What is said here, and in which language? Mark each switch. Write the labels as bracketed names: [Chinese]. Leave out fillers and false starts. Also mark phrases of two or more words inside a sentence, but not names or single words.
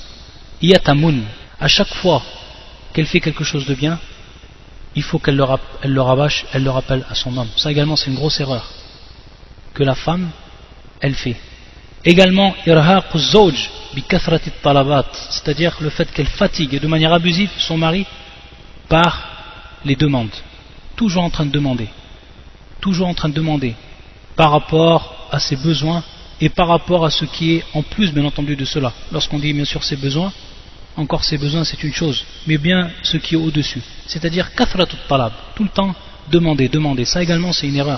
[French] Iyatamun, à chaque fois qu'elle fait quelque chose de bien, il faut qu'elle le rabâche, elle le rappelle à son homme. Ça également c'est une grosse erreur que la femme, elle fait. Également, [Arabic] إرهاق زوج بكثرة طلبات, [French] c'est-à-dire le fait qu'elle fatigue de manière abusive son mari par les demandes, toujours en train de demander, par rapport à ses besoins et par rapport à ce qui est en plus bien entendu de cela. Lorsqu'on dit bien sûr ses besoins, encore ses besoins c'est une chose, mais bien ce qui est au-dessus, c'est-à-dire [Arabic] كثرة طلب, [French] tout le temps demander, ça également c'est une erreur.